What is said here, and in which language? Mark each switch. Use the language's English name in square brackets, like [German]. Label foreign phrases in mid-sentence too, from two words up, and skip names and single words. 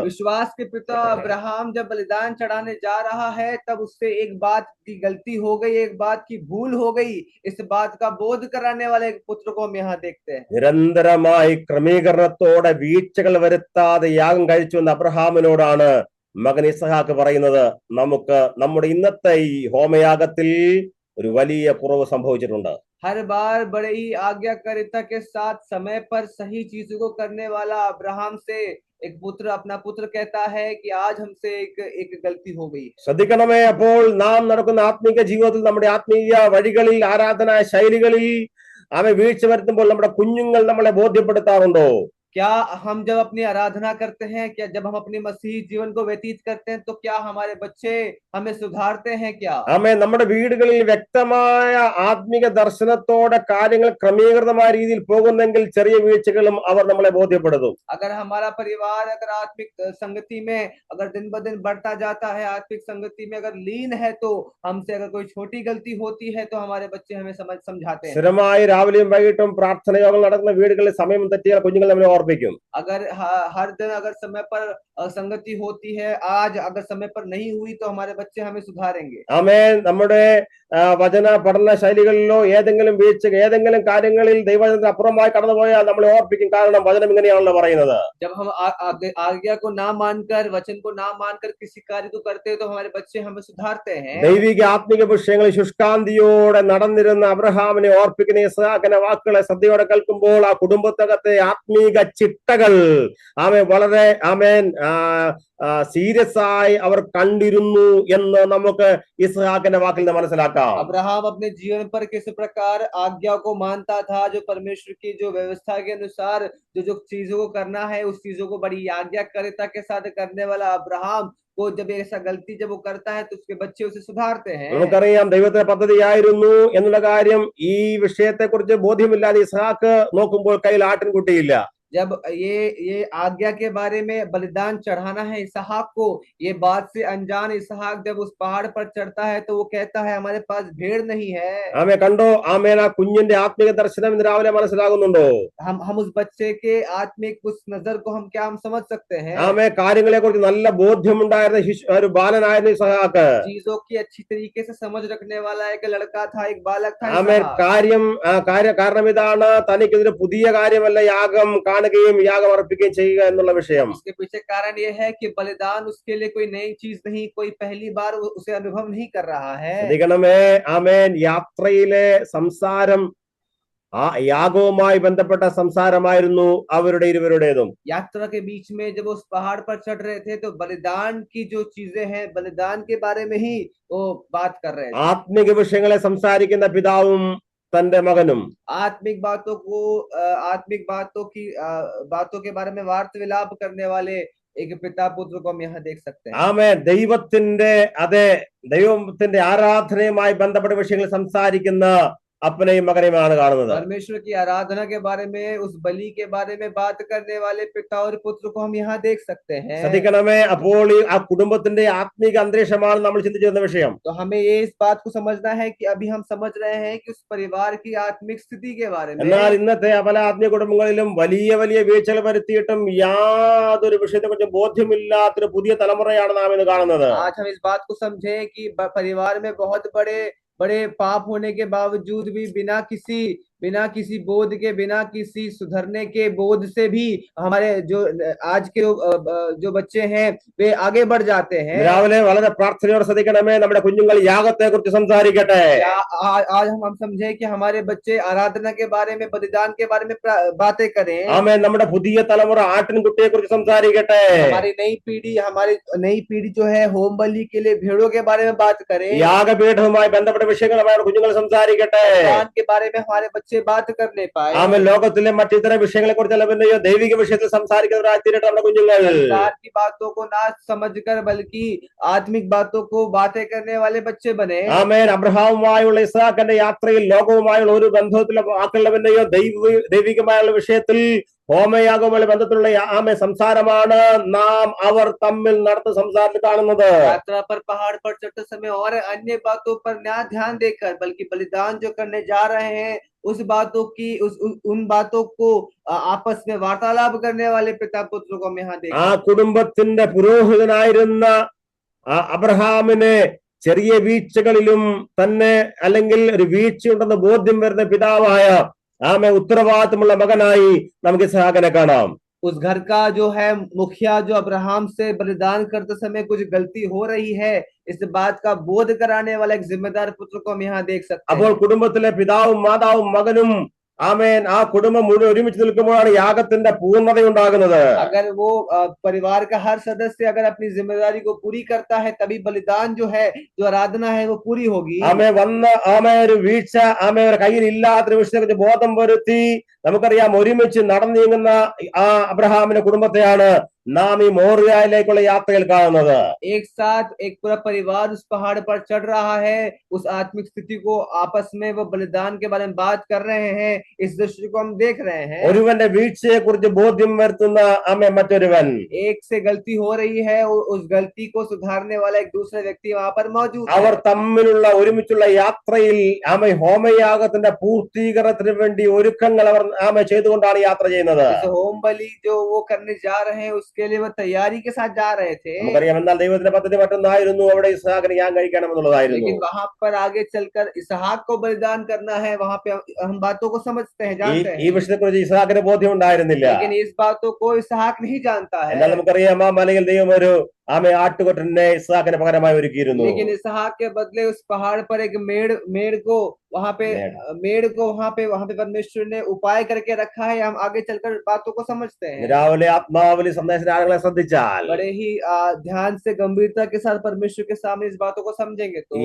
[Hindi] विश्वास के पिता अब्राहम जब बलिदान चढ़ाने जा रहा है तब उससे एक बात की गलती हो गई, एक बात की भूल हो गई. इस बात का बोध कराने वाले एक पुत्र को हम यहाँ देखते हैं. [Malayalam] നിരന്തരമായി ക്രമീകരണത്തോടെ വീഴ്ചകൾ വരുത്താതെ യാഗം കഴിച്ചു എന്ന അബ്രഹാമിനോടാണ് മകൻ ഇസഹാക്ക് പറയുന്നത്, നമുക്ക് നമ്മുടെ ഇന്നത്തെ ഈ ഹോമയാഗത്തിൽ ഒരു വലിയ കുറവ് സംഭവിച്ചിട്ടുണ്ട്. [Hindi] हर बार बड़े ही आज्ञाकारिता के साथ समय पर सही चीजों को करने वाला अब्राहम से एक पुत्र, अपना पुत्र कहता है कि आज हमसे एक गलती हो गई. [Malayalam] ശ്രദ്ധിക്കണമേ, അപ്പോൾ നാം നടക്കുന്ന ആത്മീയ ജീവിതത്തിൽ നമ്മുടെ ആത്മീയ വഴികളിൽ ആരാധനാ ശൈലികളിൽ വീഴ്ച വരുത്തുമ്പോൾ നമ്മുടെ കുഞ്ഞുങ്ങൾ നമ്മളെ ബോധ്യപ്പെടുത്താറുണ്ടോ? [Hindi] क्या हम जब अपनी आराधना करते हैं, क्या जब हम अपने मसीही जीवन को व्यतीत करते हैं तो क्या हमारे बच्चे हमें सुधारते हैं? क्या [Malayalam] നമ്മുടെ വീടുകളിൽ വ്യക്തമായ ആത്മീക ദർശനത്തോടെ കാര്യങ്ങൾ ക്രമീകൃതമായ രീതിയിൽ പോകുന്നെങ്കിൽ ചെറിയ വീഴ്ചകളും അവർ നമ്മളെ ബോധ്യപ്പെടുത്തും. [Hindi] अगर हमारा परिवार अगर आत्मिक संगति में अगर दिन ब दिन बढ़ता जाता है, आत्मिक संगति में अगर लीन है, तो हमसे अगर कोई छोटी गलती होती है तो हमारे बच्चे हमें समझाते हैं. [Malayalam] സ്ഥിരമായി രാവിലെയും വൈകിട്ടും പ്രാർത്ഥന യോഗങ്ങൾ നടക്കുന്ന വീടുകളിൽ സമയം തെറ്റിയാൽ കുഞ്ഞുങ്ങൾ നമ്മളെ ഓർമ്മിക്കും. [Hindi] अगर हर दिन अगर समय पर संगति होती है, आज अगर समय पर नहीं हुई तो हमारे बच्चे हमें सुधारेंगे. [Malayalam] ആമേൻ. നമ്മുടെ വചന പഠന ശൈലികളിലോ ഏതെങ്കിലും വീഴ്ച ഏതെങ്കിലും കാര്യങ്ങളിൽ ദൈവവചനത്തിന് അപ്പുറമായി കടന്നുപോയാൽ നമ്മളെ ഓർപ്പിക്കും. കാരണം വചനം ഇങ്ങനെയാണല്ലോ പറയുന്നത്. [Hindi] जब हम आज्ञा को ना मानकर, वचन को ना मानकर किसी कार्य को करते हैं तो हमारे बच्चे हमें सुधारते हैं. [Malayalam] ദൈവിക ആത്മിക വിഷയങ്ങളിൽ ശുഷ്കാന്തിയോടെ നടന്നിരുന്ന അബ്രഹാമിനെ ഓർപ്പിക്കുന്ന ഇസ്ഹാക്കിന്റെ വാക്കുകളെ ശ്രദ്ധയോടെ കേൾക്കുമ്പോൾ ആ കുടുംബത്തകത്തെ ആത്മീക ചിട്ടകൾ വളരെ സീരിയസ് ആയി അവർ കണ്ടിരുന്നു എന്ന് നമുക്ക് ഇസ്ഹാക്കിന്റെ വാക്കിൽ നിന്ന് മനസ്സിലാക്കാം. [Hindi] अब्राहम अपने जीवन पर किस प्रकार आज्ञा को मानता था, जो परमेश्वर की जो व्यवस्था के अनुसार जो चीजों को करना है उस चीजों को बड़ी आज्ञाकारिता के साथ करने वाला अब्राहम को जब ऐसा गलती जब वो करता है तो उसके बच्चे उसे सुधारते हैं. [Malayalam] നമുക്കറിയാം ദൈവത്തിന്റെ പദ്ധതിയായിരുന്നു എന്നുള്ള കാര്യം. ഈ വിഷയത്തെ കുറിച്ച് ബോധ്യമില്ലാതെ ഇസ്ഹാക്ക് നോക്കുമ്പോൾ കയ്യിൽ ആട്ടിൻകുട്ടിയില്ല. [Hindi] जब ये आज्ञा के बारे में बलिदान चढ़ाना है इसहाक को, ये बात से अनजान इसहाक जब उस पहाड़ पर चढ़ता है तो वो कहता है हमारे पास भेड़ नहीं है. [Malayalam] ആമേ കണ്ടോ? ആമേൻ. ആ കുഞ്ഞിന്റെ ആത്മീയ ദർശനം ഇന്ന് രാവിലെ മനസ്സിലാകുന്നുണ്ടോ? [Hindi] हम उस बच्चे के आत्मिक उस नजर को हम समझ सकते हैं. [Malayalam] ആമേ കാര്യങ്ങളെ കുറിച്ച് നല്ല ബോധ്യമുണ്ടായിരുന്ന ഒരു ബാലനായിരുന്നു ഇസ്ഹാക്ക്. [Hindi] चीजों की अच्छी तरीके से समझ रखने वाला एक लड़का था, एक बालक था. [Malayalam] ആമേൻ. കാരണം ഇതാണ്, തനിക്കിതൊരു പുതിയ കാര്യമല്ല യാഗം കാണുകയും യാഗം അർപ്പിക്കുകയും ചെയ്യുക എന്നുള്ള വിഷയം. [Hindi] इसके पीछे कारण ये है कि बलिदान उसके लिए कोई नई चीज नहीं, कोई पहली बार उसे अनुभव नहीं कर रहा है. [Malayalam] ശ്രദ്ധിക്കണമേ. ആമേൻ. യാത്രയിലെ സംസാരം ആ യാഗവുമായി ബന്ധപ്പെട്ട സംസാരമായിരുന്നു അവരുടെ ഇരുവരുടേതും. [Hindi] यात्रा के बीच में जब उस पहाड़ पर चढ़ रहे थे तो बलिदान की जो चीजें हैं, बलिदान के बारे में ही वो बात कर रहे थे. [Malayalam] ആത്മിക വിഷയങ്ങളെ സംസാരിക്കുന്ന പിതാവും തന്റെ മകനും [Hindi] आत्मिक बातों के बारे में वार्तालाप करने वाले एक पिता पुत्र को हम यहाँ देख सकते हैं. [Malayalam] ആമേൻ. ദൈവത്തിന്റെ ആരാധനയുമായി ബന്ധപ്പെട്ട വിഷയങ്ങൾ സംസാരിക്കുന്ന അപ്പനെയും മകനെയുമാണ് കാണുന്നത്. [Hindi] परमेश्वर की आराधना के बारे में, उस बलि के बारे में बात करने वाले पिता और पुत्र को हम यहाँ देख सकते हैं. [Malayalam] ശ്രദ്ധിക്കണമേ. അപ്പോൾ ആ കുടുംബത്തിന്റെ ആത്മീക അന്തരീക്ഷമാണ് നമ്മൾ ചിന്തിച്ചിരുന്ന വിഷയം. [Hindi] तो हमें ये इस बात को समझना है कि अभी हम समझ रहे हैं कि उस परिवार की आत्मिक स्थिति के बारे में. [Malayalam] എന്നാൽ ഇന്നത്തെ പല ആത്മീയ കുടുംബങ്ങളിലും വലിയ വലിയ വീഴ്ചകൾ വരുത്തിയിട്ടും യാതൊരു വിഷയത്തെ കുറിച്ച് ബോധ്യമില്ലാത്തൊരു പുതിയ തലമുറയാണ് നാം ഇന്ന് കാണുന്നത്. [Hindi] आज हम इस बात को समझे कि परिवार में बहुत बड़े पाप होने के बावजूद भी बिना किसी बोध के, बिना किसी सुधरने के बोध से भी हमारे जो आज के जो बच्चे हैं वे आगे बढ़ जाते हैं. [Malayalam] രാവിലെ വളരെ പ്രാർത്ഥനയോടെ ശ്രദ്ധിക്കണമേ. നമ്മുടെ കുഞ്ഞുങ്ങൾ യാഗത്തെ കുറിച്ച് സംസാരിക്കട്ടെ. [Hindi] आज हम समझे कि हमारे बच्चे आराधना के बारे में, बलिदान के बारे में बातें करें. [Malayalam] ആമേൻ. നമ്മുടെ പുതിയ തലമുറ ആട്ടിൻകുട്ടിയെ കുറിച്ച് സംസാരിക്കട്ടെ. [Hindi] हमारी नई पीढ़ी जो है होम बलि के लिए भेड़ों के बारे में बात करें. [Malayalam] യാഗപീഠവുമായി ബന്ധപ്പെട്ട വിഷയങ്ങളുമായി കുഞ്ഞുങ്ങൾ സംസാരിക്കട്ടെ. [Hindi] बलिदान के बारे में हमारे बच्चे बच्चे बात कर नहीं पाए। [Malayalam] ആമേൻ ലോകത്തിലെ മറ്റിത്തരം വിഷയങ്ങളെ കുറിച്ചല്ല പിന്നെയോ ദൈവിക വിഷയത്തിൽ സംസാരിക്കുന്നവരായി തീരട്ടെ നമ്മുടെ കുഞ്ഞുങ്ങൾ. [Hindi] संसार की बातों को ना समझकर बल्कि आत्मिक बातों को बातें करने वाले बच्चे बने। [Malayalam] ആമേൻ അബ്രഹാമുമായുള്ള ഇസ്ഹാക്കിന്റെ യാത്രയിൽ ലോകവുമായുള്ള ഒരു ബന്ധത്തിലെ വാക്കുള്ള പിന്നെയോ ദൈവികമായുള്ള വിഷയത്തിൽ ഹോമയാഗവുമായി ബന്ധത്തിലുള്ള ആമേ സംസാരമാണ് നാം അവർ തമ്മിൽ നടത്തുന്ന സംസാരത്തിൽ കാണുന്നത്. [Hindi] यात्रा पर पहाड़ पर चढ़ते समय और अन्य बातों पर ना ध्यान देकर बल्कि बलिदान जो करने जा रहे हैं उस बातों की उन बातों को आपस में वार्तालाप करने वाले पिता पुत्रों को हम यहाँ देखते [Malayalam] ആ കുടുംബത്തിന്റെ പുരോഹിതനായിരുന്ന അബ്രഹാമിനെ ചെറിയ വീഴ്ചകളിലും തന്നെ അല്ലെങ്കിൽ ഒരു വീഴ്ചയുണ്ടെന്ന് ബോധ്യം വരുന്ന പിതാവായ ആമേ ഉത്തരവാദിത്തമുള്ള മകനായി നമുക്ക് ഇസ്ഹാക്കിനെ കാണാം. [Hindi] उस घर का जो है मुखिया जो अब्राहम से बलिदान करते समय कुछ गलती हो रही है इस बात का बोध कराने वाला एक जिम्मेदार पुत्र को हम यहाँ देख सकते हैं. [Malayalam] അപ്പോൾ കുടുംബത്തിലെ പിതാവും മാതാവും മകനും ആമേൻ ആ കുടുംബം മുഴുവൻ ഒരുമിച്ച് നിൽക്കുമ്പോഴാണ് യാഗത്തിന്റെ പൂർണ്ണത ഉണ്ടാകുന്നത്. [Hindi] अगर वो परिवार का हर सदस्य अगर अपनी जिम्मेदारी को पूरी करता है तभी बलिदान जो है जो आराधना है वो पूरी होगी. [Malayalam] ആമേ വന്ന് ആമേ ഒരു വീഴ്ച ആമേ ഒരു കയ്യിൽ ഇല്ലാത്തൊരു വിഷയത്തെ ബോധം വരുത്തി നമുക്കറിയാം ഒരുമിച്ച് നടന്നു നീങ്ങുന്ന ആ അബ്രഹാമിന്റെ കുടുംബത്തെയാണ് നാം ഈ മോറിയയിലേക്കുള്ള യാത്രയിൽ കാണുന്നത്. [Hindi] एक साथ एक पूरा परिवार उस पहाड़ पर चढ़ रहा है. उस आत्मिक स्थिति को आपस में वो बलिदान के बारे में बात कर रहे हैं. इस दृश्य को हम देख रहे हैं. [Malayalam] ഒരുവന്റെ വീഴ്ചയെ കുറിച്ച് ബോധ്യം വരുത്തുന്ന ആമേ മറ്റൊരുവൻ. [Hindi] एक से गलती हो रही है उस गलती को सुधारने वाला एक दूसरा व्यक्ति वहां पर मौजूद है. [Malayalam] അവർ തമ്മിലുള്ള ഒരുമിച്ചുള്ള യാത്രയിൽ ആമേ ഹോമയാഗത്തിന്റെ പൂർത്തീകരണത്തിന് വേണ്ടി ഒരുക്കങ്ങൾ അവർ ആമേ ചെയ്തുകൊണ്ടാണ് യാത്ര ചെയ്യുന്നത്. [Hindi] होम बलि जो वो करने जा रहे हैं उसके लिए वो तैयारी के साथ जा रहे थे. [Malayalam] നമുക്കറിയാം എന്നാൽ ദൈവത്തിന്റെ പദ്ധതി മറ്റൊന്നായിരുന്നു, അവിടെ ഇസ്ഹാക്കിനെ ഞാൻ കഴിക്കണമെന്നുള്ളതായിരുന്നു. [Hindi] लेकिन वहां पर आगे चलकर इसहाक को बलिदान करना है. वहां पे हम बातों को समझते हैं, जानते [Malayalam] ഈ [Hindi] हैं. [Malayalam] വിഷയത്തെ കുറിച്ച് ഇസ്ഹാക്കിന് ബോധ്യം ഉണ്ടായിരുന്നില്ല. [Hindi] लेकिन इस बातों को इसहाक नहीं जानता है. [Malayalam] എന്നാൽ നമുക്കറിയാം ആ മലയിൽ ദൈവം ഒരു ആമേ ആട്ടുകൊറ്റനെ ഇസ്ഹാക്കിന് പകരമായി ഒരുക്കിയിരുന്നു. [Hindi] लेकिन इसहाक के बदले उस पहाड़ पर एक मेड़ को वहां पे परमेश्वर ने उपाय करके रखा है. हम आगे चलकर बातों को समझते हैं. [Malayalam] രാവിലെ ആത്മാവിൽ സന്ദേശങ്ങളെ ശ്രദ്ധിച്ചാൽ [Hindi] बड़े ही ध्यान से गंभीरता के साथ परमेश्वर के सामने इस बातों को समझेंगे तो